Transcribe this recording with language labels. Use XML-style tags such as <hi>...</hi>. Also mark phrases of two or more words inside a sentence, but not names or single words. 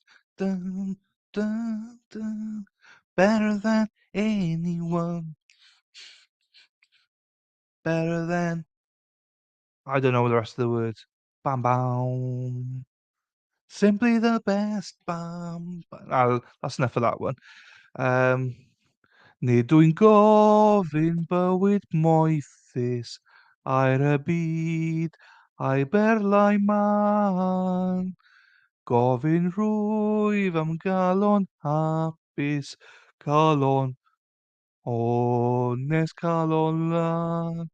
<en>Dun, dun, dun. Better than anyone. Better than. I don't know the rest of the words. Bam, bam. Simply the best. Bam. That's enough of that one.</en> <cy>Nid yw'n gofyn bywyd moethus ar y byd a'i berlau man. Gofyn rwyf am galon hapus, calon onest, calon lan.</cy>